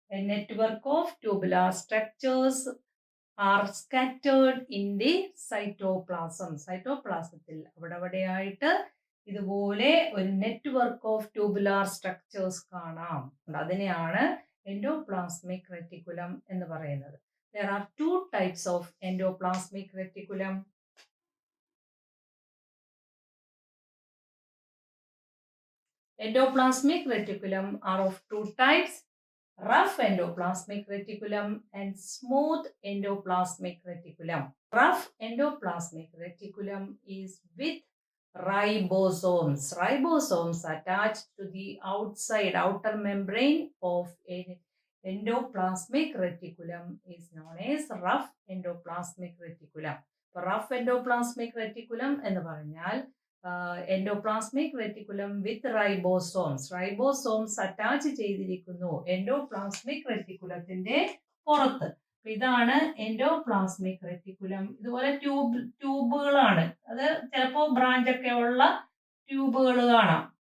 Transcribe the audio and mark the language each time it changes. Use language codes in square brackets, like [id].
[en] A network of tubular structures are scattered in the cytoplasm. [ml] സൈറ്റോപ്ലാസത്തിൽ അവിടെയായിട്ട് ഇതുപോലെ ഒരു network of tubular structures കാണാം. അതിനെയാണ് endoplasmic reticulum എന്ന് പറയുന്നത്. [en] There are 2 types of endoplasmic reticulum. Endoplasmic reticulum are of 2 types: rough endoplasmic reticulum and smooth endoplasmic reticulum. Rough endoplasmic reticulum is with ribosomes. Ribosomes attached to the outer membrane of a endoplasmic reticulum is known as rough endoplasmic reticulum. rough endoplasmic reticulum [ml] എന്ന് പറഞ്ഞാൽ [en] Endoplasmic reticulum with ribosomes. [ml] Ribosomes attach ചെയ്തിരിക്കുന്നു endoplasmic റെറ്റിക്കുലത്തിന്റെ പുറത്ത്. ഇതാണ് endoplasmic reticulum. ഇതുപോലെ ട്യൂബുകളാണ്. അത് ചിലപ്പോൾ branch ഒക്കെ ഉള്ള ട്യൂബുകൾ കാണാം.